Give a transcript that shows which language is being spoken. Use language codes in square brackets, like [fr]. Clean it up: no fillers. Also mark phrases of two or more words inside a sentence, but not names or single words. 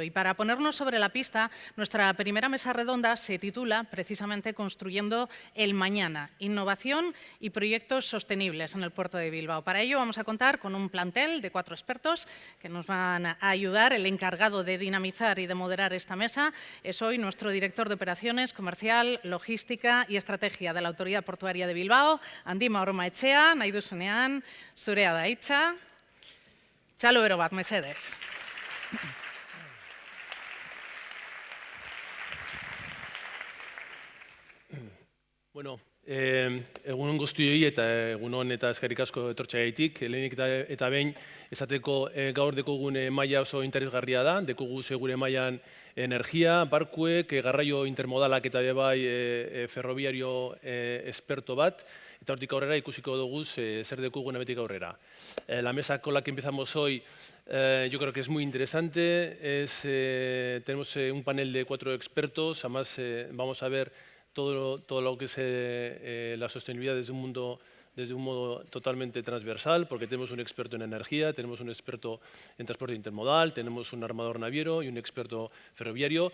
[es] Y para ponernos sobre la pista, nuestra primera mesa redonda se titula precisamente Construyendo el Mañana, innovación y proyectos sostenibles en el puerto de Bilbao. Para ello vamos a contar con un plantel de 4 expertos que nos van a ayudar. El encargado de dinamizar y de moderar esta mesa es hoy nuestro director de Operaciones, Comercial, Logística y Estrategia de la Autoridad Portuaria de Bilbao, Andima Oromaetxea, [eu] nahi duzunean, zurea da hitza. Txalo bero bat, mesedez. Bueno, egun on guztioi eta egun on eta eskerrik asko etortzeagatik. Lehenik eta behin esateko gaur dekogun maila oso interesgarria da. Dekogu gure mailan energia, barkuek, garraio intermodalak eta bai ferroviario esperto bat. Eta hortik aurrera ikusiko dugu zer dekogun hemetik aurrera. [es] La mesa con la que empezamos hoy yo creo que es muy interesante. Tenemos un panel de 4 expertos. Además vamos a ver todo lo que es la sostenibilidad desde un modo totalmente transversal, porque tenemos un experto en energía, tenemos un experto en transporte intermodal, tenemos un armador naviero y un experto ferroviario.